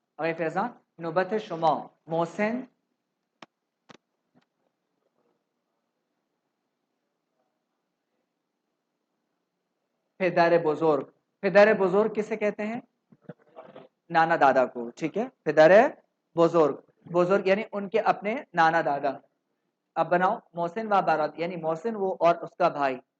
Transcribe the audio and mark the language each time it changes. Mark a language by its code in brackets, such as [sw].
[fa] آغای فیضان نوبت شما محسن پدر بزرگ. [ur] پدر بزرگ کسے کہتے ہیں؟ نانا دادا کو. ٹھیک ہے. پدر بزرگ، بزرگ یعنی ان کے اپنے نانا دادا. اب بناؤ محسن و بارات یعنی محسن وہ اور اس کا بھائی.